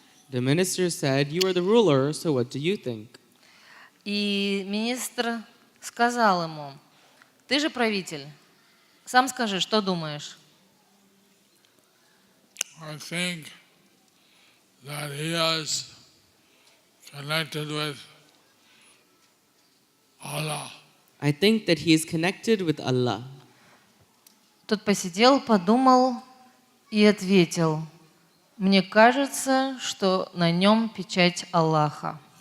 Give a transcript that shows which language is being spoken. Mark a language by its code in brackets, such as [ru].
[en] The minister said, "You are the ruler, so what do you think?" [ru] И министр сказал ему: ты же правитель, сам скажи, что думаешь? [en] I think that he is connected with Allah. I think that he is connected with Allah. [ru] Тот посидел, подумал и ответил: мне кажется, что на нем печать Аллаха.